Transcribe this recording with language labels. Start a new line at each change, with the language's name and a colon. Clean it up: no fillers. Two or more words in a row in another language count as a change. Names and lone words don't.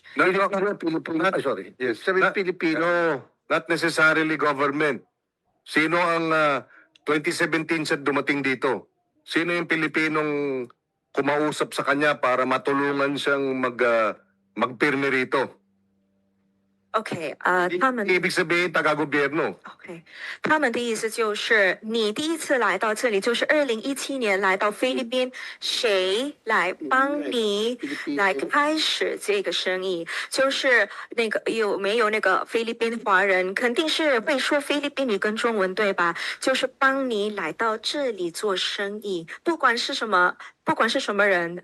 English: Sorry. Yes.
Filipino: Sabi Pilipino.
English: Not necessarily government.
Filipino: Sino ang 2017 siya dumating dito? Sino yung Pilipinong kumausap sa kanya para matulungan siyang magpirmi rito?
Chinese: OK，他们
Filipino: Ibig sabihin, taga-gobyerno.
Chinese: OK，他们的意思就是，你第一次来到这里就是2017年来到菲律宾，谁来帮你来开始这个生意？就是那个有没有那个菲律宾华人？肯定是会说菲律宾语跟中文对吧？就是帮你来到这里做生意，不管是什么人。